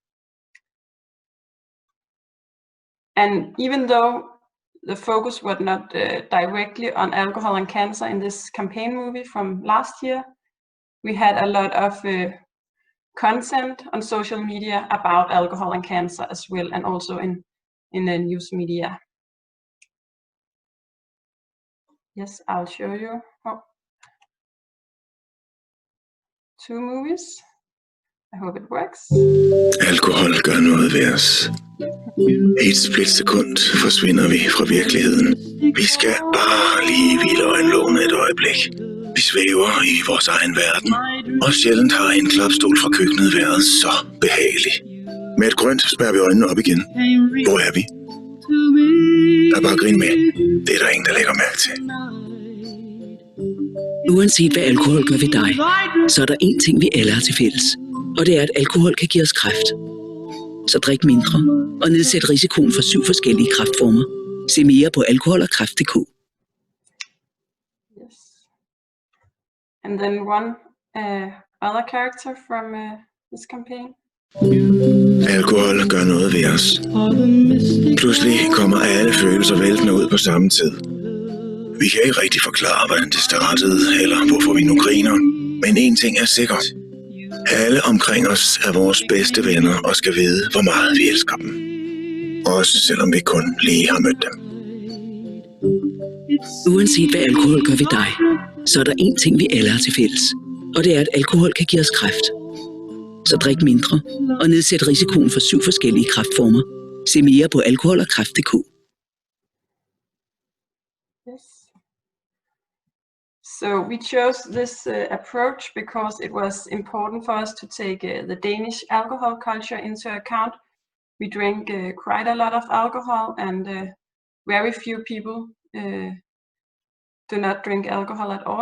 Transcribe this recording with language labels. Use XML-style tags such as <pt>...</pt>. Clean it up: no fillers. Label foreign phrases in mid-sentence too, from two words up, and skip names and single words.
<en>And even though the focus was not directly on alcohol and cancer in this campaign movie from last year, we had a lot of content on social media about alcohol and cancer as well, and also in the news media. Yes, I'll show you 2 movies. I hope it works.</en> <da>Alkohol gør noget ved os. I et splitsekund forsvinder vi fra virkeligheden. Vi skal bare lige hvile øjenlågene et øjeblik. Vi svæver i vores egen verden, og sjældent har en klapstol fra køkkenet været så behagelig. Med et grønt spærrer vi øjnene op igen. Hvor er vi? Der er bare grin med. Det er der ingen, der lægger mærke til. Uanset hvad alkohol gør ved dig, så er der én ting, vi alle har til fælles. Og det er, at alkohol kan give os kræft. Så drik mindre og nedsæt risikoen for 7 forskellige kræftformer. Se mere på alkohol-og-kræft.dk.</da> <en>Yes. And then one other character from this campaign.</en> <da>Alkohol gør noget ved os. Pludselig kommer alle følelser væltende ud på samme tid. Vi kan ikke rigtig forklare, hvordan det startede, eller hvorfor vi nu griner. Men én ting er sikkert. Alle omkring os er vores bedste venner og skal vide, hvor meget vi elsker dem. Også selvom vi kun lige har mødt dem. Uanset hvad alkohol gør ved dig, så er der én ting, vi alle har til fælles. Og det er, at alkohol kan give os kræft. Så drik mindre og nedsæt risikoen for 7 forskellige kræftformer. Se mere på alkohol-og-kræft.dk.</da> <en>Yes. So we chose this approach because it was important for us to take the Danish alcohol culture into account. We drink quite a lot of alcohol, and very few people do not drink alcohol at all.</en>